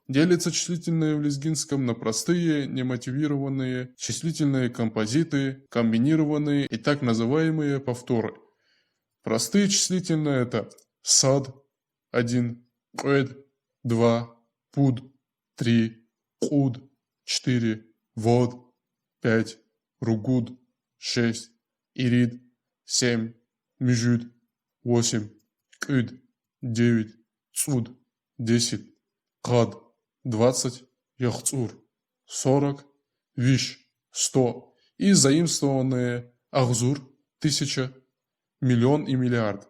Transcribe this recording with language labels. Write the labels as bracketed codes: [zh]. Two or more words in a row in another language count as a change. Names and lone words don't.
[ru] Делится числительные в лезгинском на простые, немотивированные, числительные композиты, комбинированные и так называемые повторы. Простые числительные это сад 1, эд 2, пуд 3, куд 4, вод 5, ругуд 6, ирид 7, мижуд 8, кюд 9, цуд 10, кад 20, яхцур 40, виш 100 и заимствованные ахзур 1000, миллион и миллиард.